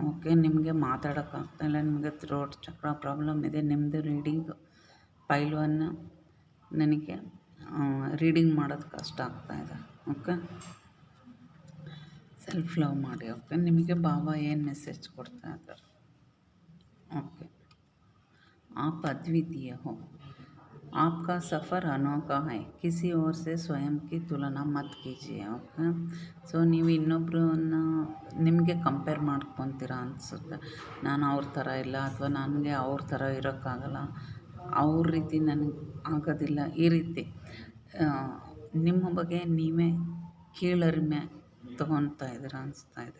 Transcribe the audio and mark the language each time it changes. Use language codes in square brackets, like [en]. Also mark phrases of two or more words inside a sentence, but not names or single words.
[kn] ಓಕೆ, ನಿಮಗೆ ಮಾತಾಡೋಕ್ಕಾಗ್ತಾಯಿಲ್ಲ, ನಿಮಗೆ [en] throat chakra problem [kn] ಇದೆ, ನಿಮ್ಮದು [en] reading file [kn] 1 ನನಗೆ ರೀಡಿಂಗ್ ಮಾಡೋದು ಕಷ್ಟ ಆಗ್ತಾಯಿದೆ. ಓಕೆ, [en] self love [kn] ಮಾಡಿ. ಓಕೆ, ನಿಮಗೆ ಬಾಬಾ ಏನು ಮೆಸೇಜ್ ಕೊಡ್ತಾ ಇದ್ದಾರೆ? [hi] ओके, आप अद्वितीय हो, आपका सफ़र अनोखा है, किसी और से स्वयं की तुलना मत कीजिए. [kn] ಓಕೆ, ಸೊ ನೀವು ಇನ್ನೊಬ್ಬರನ್ನ ನಿಮಗೆ ಕಂಪೇರ್ ಮಾಡ್ಕೊತೀರ ಅನಿಸುತ್ತೆ. ನಾನು ಅವ್ರ ಥರ ಇಲ್ಲ, ಅಥವಾ ನನಗೆ ಅವ್ರ ಥರ ಇರೋಕ್ಕಾಗಲ್ಲ, ಅವ್ರ ರೀತಿ ನನಗೆ ಆಗೋದಿಲ್ಲ. ಈ ರೀತಿ ನಿಮ್ಮ ಬಗ್ಗೆ ನೀವೇ ಕೀಳರಿಮೆ ತೊಗೊತಾ ಇದ್ದೀರ ಅನಿಸ್ತಾ ಇದೆ.